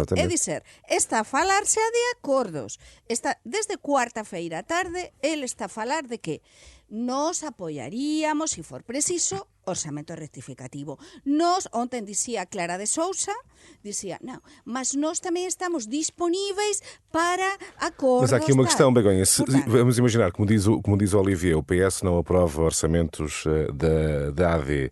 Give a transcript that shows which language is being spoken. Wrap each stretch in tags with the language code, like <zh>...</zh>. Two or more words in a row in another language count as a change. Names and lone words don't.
<gl>É dizer, está a falarse de acordos. Desde cuarta-feira á tarde, ele está a falar de que nos apoiaríamos, se for preciso, orçamento rectificativo. Onten dicía</gl> <pt>Clara de Sousa, dizia, não, mas nós também estamos disponíveis para acordos. Mas há aqui uma questão, Begonha. Portanto, Vamos imaginar, como diz o Olivier, o PS não aprova orçamentos da AD.</pt>